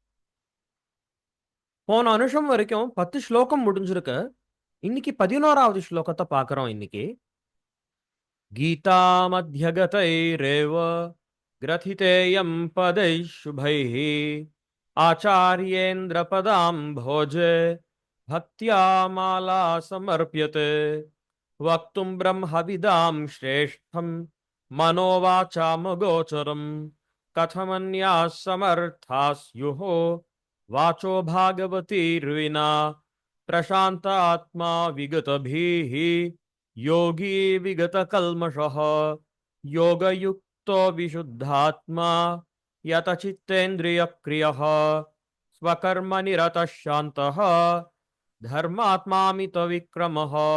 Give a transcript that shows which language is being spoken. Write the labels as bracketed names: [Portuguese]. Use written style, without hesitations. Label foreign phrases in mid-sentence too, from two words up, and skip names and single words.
[Tamil] போன அனுஷம் வரைக்கும் 10 ஸ்லோகம் முடிஞ்சிருக்கு. இன்னைக்கு 11வது ஸ்லோகத்தை பார்க்கிறோம். இன்னைக்கு [Sanskrit] गीता मध्यगतैरेव ग्रथितेयं पदैः शुभैः आचार्येन्द्र पदाम् போஜே भक्त्या माला समर्प्यते वक्तुं ब्रह्मविदां श्रेष्ठं मनोवाचामगोचरं कथमन्याः समर्थाः स्युः वाचो भागवतीर्विना प्रशान्तात्मा विगतभिः योगी विगतकल्मषः योगयुक्तो विशुद्धात्मा यतचित्तेन्द्रियक्रियः स्वकर्मनिरतः शान्तः धर्मात्मामित विक्रमः